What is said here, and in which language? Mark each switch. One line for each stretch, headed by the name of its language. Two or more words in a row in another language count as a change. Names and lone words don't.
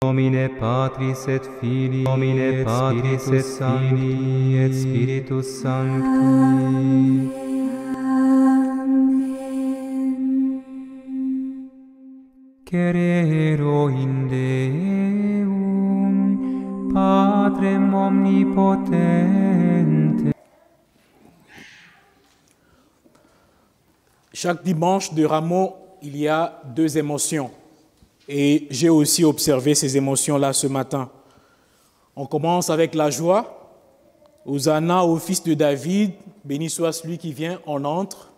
Latin: nomine Patris et Filii, nomine Patris et Filii et Spiritus Sancti. Cerero in Deum, Patrem omnipotente.
French: Chaque dimanche de Rameau, il y a deux émotions. Et j'ai aussi observé ces émotions-là ce matin. On commence avec la joie. Hosanna au fils de David, béni soit celui qui vient, on entre.